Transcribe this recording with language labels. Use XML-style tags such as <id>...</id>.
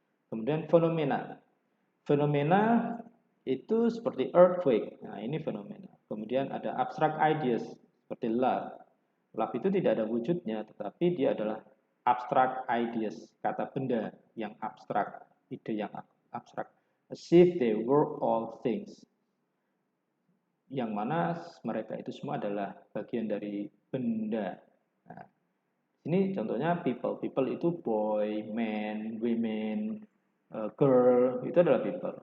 <id>Kemudian fenomena. Fenomena itu seperti earthquake. Nah, ini fenomena. Kemudian ada abstract ideas seperti love. Love itu tidak ada wujudnya, tetapi dia adalah abstract ideas, kata benda yang abstrak, ide yang abstrak.</id> <en>As if they were all things.</en> <id>Yang mana mereka itu semua adalah bagian dari benda. Nah, ini contohnya people. People itu boy, man, women, girl, itu adalah people.</id>